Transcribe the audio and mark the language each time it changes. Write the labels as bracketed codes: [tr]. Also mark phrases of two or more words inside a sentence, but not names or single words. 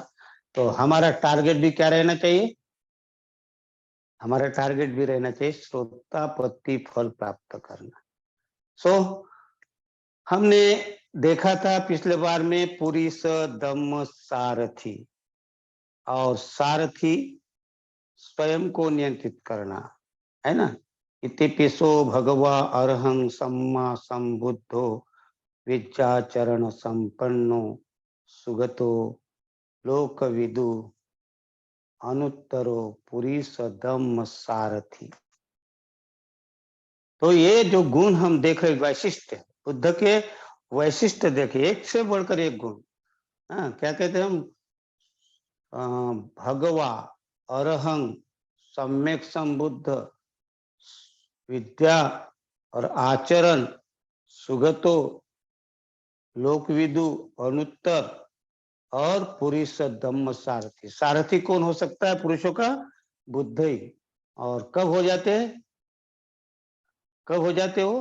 [hi] तो हमारा टारगेट भी क्या रहना चाहिए? हमारा टारगेट भी रहना चाहिए श्रोतापत्ति फल प्राप्त करना। हमने देखा था पिछले बार में [pi] पुरीस दम सारथी, [hi] और सारथी स्वयं को नियंत्रित करना है ना। [pi] इतिपिसो भगवा अरहं सम्मा संबुद्धो विद्याचरण संपन्नो सुगतो लोकविदु अनुत्तरो पुरीस दम सारथी। [hi] तो ये जो गुण हम देख रहे, वैशिष्ट बुद्ध के वैशिष्ट देखिए, एक से बढ़कर एक गुण। क्या कहते हैं हम? [pi] भगवा अरहं सम्यक संबुद्ध विद्या और आचरण सुगतो लोकविदु अनुत्तर और पुरुष दम्म सारथी। [hi] सारथी कौन हो सकता है पुरुषों का? बुद्ध ही। और कब हो जाते हैं? कब हो जाते हो?